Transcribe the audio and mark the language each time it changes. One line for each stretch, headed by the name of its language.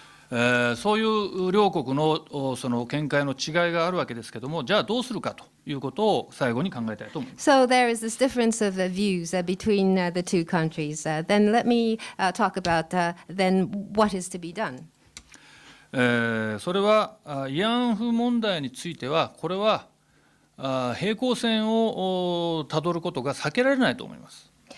Japanese: そういう両国のその見解の違いがあるわけですけれども、じゃあどうするかということを最後に考えたいと思います。
English: So there is this difference of views between the two countries. Then let me talk about then what is to be done.
Japanese: それは慰安婦問題についてはこれは平行線をたどることが避けられないと思います。